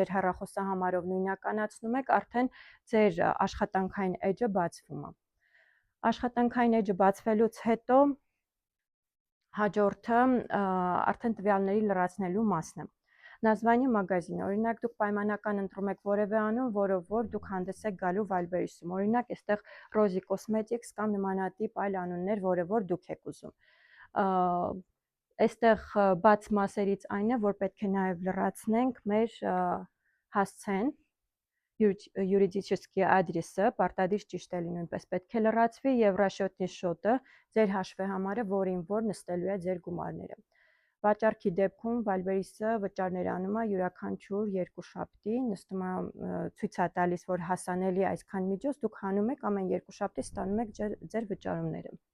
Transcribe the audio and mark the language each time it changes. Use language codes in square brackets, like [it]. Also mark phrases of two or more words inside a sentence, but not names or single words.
[hy] ձեր հեռախոսահամարով նույնականացնում եք, արդեն ձեր աշխատանքային էջը բացվում է։ Աշխատանքային էջը բացվելուց հետո հաջորդը արդեն տվյալների լրացնելու մասն է։ [ru] Название магазин, [hy] օրինակ դուք պայմանական ընտրում եք որևէ անուն, որով որ դուք հանդես եք գալու Wildberries-ում, օրինակ այստեղ Rosie Cosmetics կամ նմանատիպ այլ անուններ, որը որ դուք եք ուզում։ Այստեղ բաց մասերից այն է, որ պետք է նաև լրացնենք մեր հասցեն, [ru] юридический адресը, [hy] պարտադիր ճիշտ է նույնպես պետք է լրացվի եւ [ru] расчетный счёт- [hy] ը, ձեր հաշվեհամարը, որին որ նստելու է ձեր գումարները։ Վաճառքի դեպքում Wildberries-ը վճարներ անում է յուրաքանչյուր 2 շաբթի, նստում է ցույց է տալիս, որ հասանելի է այսքան միջոց, դուք հանում եք ամեն 2 շաբթի ստանում եք ձեր վճարումները։